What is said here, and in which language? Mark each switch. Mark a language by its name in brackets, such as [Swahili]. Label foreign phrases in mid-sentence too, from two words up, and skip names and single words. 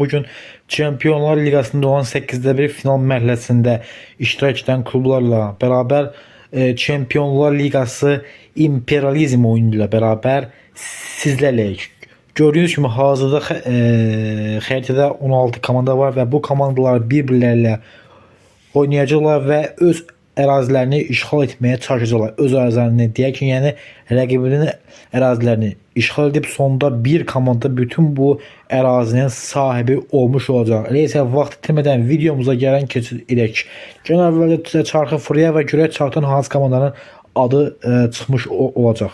[Turkish] Bugün Şampiyonlar Ligası'nda olan 8'de bir final [Azerbaijani] mərhələsində iştirak [Turkish] eden klublarla beraber Şampiyonlar Ligası İmperializm oyunuyla beraber sizlerle gördüğünüz gibi [Azerbaijani] hazırda xəritədə [Turkish] 16 komanda var ve bu komandalar birbirleriyle oynayacaklar ve [Azerbaijani] öz ərazilərini işğal etməyə çalışacaqlar. Öz ərazilərini deyək ki, yəni rəqibinin ərazilərini işğal edib sonda bir komanda bütün bu ərazinin sahibi olmuş olacaq. Elə isə vaxt itirmədən videomuza gələn keçid edək. Gəlin əvvəlcə çarxı fırlaya və görək çarxdan hansı komandanın adı çıxmış olacaq.